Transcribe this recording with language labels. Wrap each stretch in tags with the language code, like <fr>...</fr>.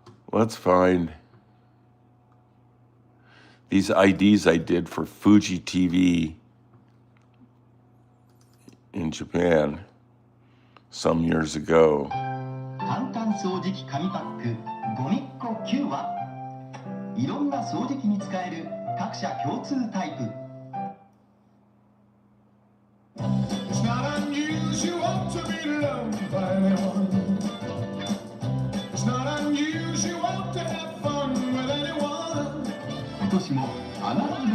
<en>Let's find these IDs I did for Fuji TV in Japan some years ago.</en> <ja>簡単掃除機紙パックゴミっ子9はいろんな掃除機に使える各社共通タイプ。</ja> <en>It's not unusual to be loved by anyone. It's not unusual to have fun with anyone.</en> <ja>今年もあなたの</ja>